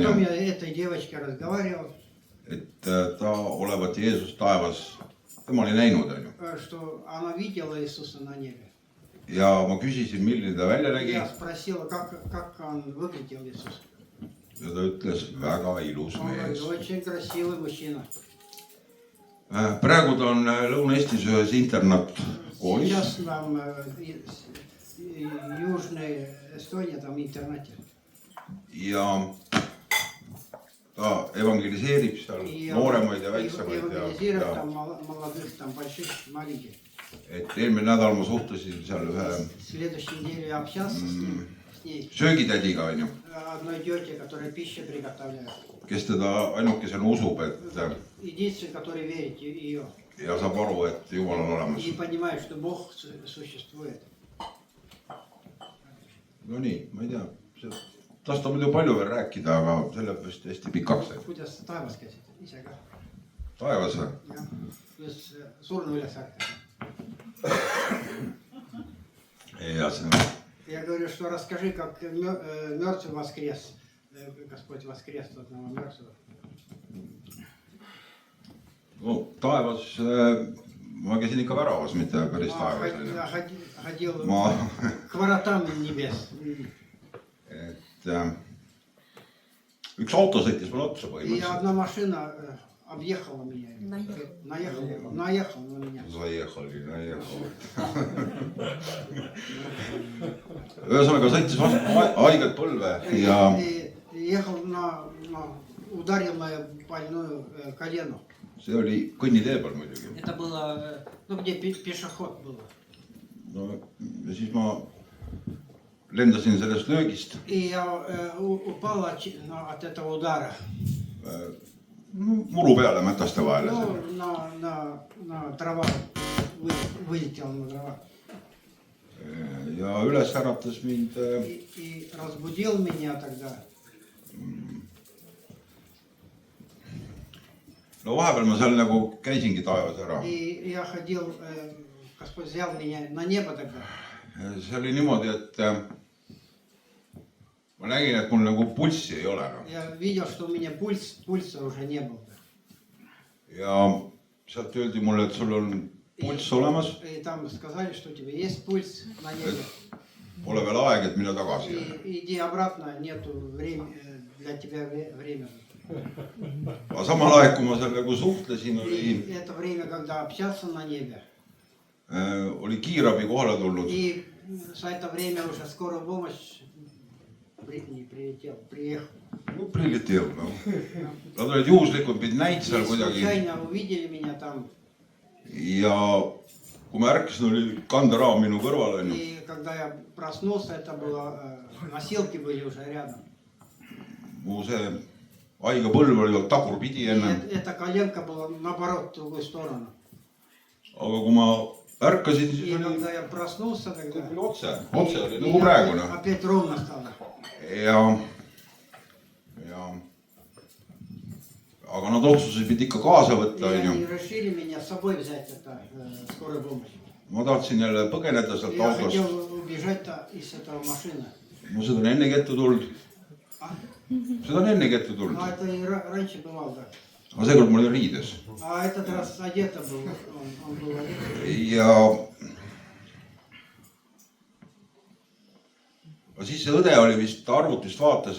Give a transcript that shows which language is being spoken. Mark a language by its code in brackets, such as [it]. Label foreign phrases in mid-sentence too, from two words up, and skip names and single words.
[ru] Потом ju, я этой девочке разговаривал, [et] et ta olevat Jeesus taevas, tema oli näinud on ju. [ru] что она видела Иисуса на небе. [et] Ja ma küsisin, milline ta välja nägi [ru] Я спросила, как он выглядел, Иисус. [et] ja ta ütles, väga ilus [ru] Он говорит, mees. очень красивый мужчина. [et] Praegu ta on Lõuna-Eestis ühes internaatkoolis [ru] Сейчас там Южной Эстония, там в интернате. [et] ja ta evangeliseerib seal [ru] И [et] nooremaid ja väiksemaid [ru] евангелизирует ja там молодых, там больших, маленьких. [et] et eelmine nädal ma suhtlesin seal ühe [ru] В следующей неделе я общался с ней. [et] söögitädiga on ju, [ru] Одной тете, которая пищу приготовляет. [et] kes teda ainukesena usub, et [ru] Единственный, который верит в ее. [et] ja saab aru, et Jumal on olemas. [ru] И понимает, что Бог существует. [et] No nii, ma ei tea, tast on muidu palju veel rääkida, aga see läheb vist hästi pikaks. Kuidas taevas käisid ise ka? Taevas või? Jah, kuidas surnu üles ärkada. Ja see [ru] Я говорю, что расскажи, как мертвый воскрес. Господь воскрес одного мертвого. [et] no, taevas, ma käisin ikka väravas, mitte päris taevas. [ru] Ходил к воротам небес. [et] Et üks auto sõitis mulle otsa И põhimõtteliselt. [ru] одна машина объехала меня. Наехал на меня. Заехali. [et] Ühesõnaga sõitis haiget põlve ja [ru] Ехал ударил мою больную колену. [et] see oli kõnnitee peal muidugi. [ru] Это было, где пешеход было. [et] No, ja siis ma lendasin sellest löögist. [ru] И я упала от этого удара. [et] Muru peale mätaste vahele. [ru] На трава, вылетел на трава. [et] Ja üles äratas mind. [ru] И разбудил меня тогда. [et] No vahepeal ma seal nagu käisingi taevas ära. [ru] И я ходил, Господь взял меня на небо тогда. [et] See oli niimoodi, et ma nägin, et mul nagu pulssi ei ole. [ru] Я видел, что у меня пульса уже не было. [et] Ja sealt öeldi mulle, et sul on pulss olemas. [ru] И там сказали, что у тебя есть пульс на небе. [et] Pole veel aeg, et mine tagasi. [ru] И иди обратно, нету времени для тебя времени. [et] Aga samal ajal, kui ma seal nagu suhtlesin, [ru] И это время, когда общался на небе. [et] Oli kiirabi kohale tulnud. [ru] И за это время уже скорая помощь приехал. [et] No prilliteev, no. Nad olid juhuslikult mind näid seal kuidagi. [ru] Случайно увидели меня там. [et] Ja kui ma ärkasin, oli kanderaam minu kõrval. [ru] И когда я проснулся, это было, носилки были уже рядом. [et] Mu see haige põlv oli tagurpidi enne. [ru] Эта коленка была наоборот, в другую сторону. [et] Aga kui ma ärkasin, siis И oli [ru] когда я проснулся, тогда [et] otse oli nagu praegune. [ru] опять ровно стало. [et] Aga nad otsuseid ikka kaasa võtta. [ru] И они решили меня с собой взять, это скорая помощь. [et] Ma tahtsin jälle põgeneda sealt Я autost. [ru] хотел убежать из этого машины. [et] Mu seda on ennegi ette tulnud. Seda on ennegi ette tulnud. [ru] Ну, это и раньше бывало, да. [et] Aga seekord mul oli riides. [ru] А этот раз одето был, он был одет. [et] Ja Siis see õde oli vist arvutist vaatas,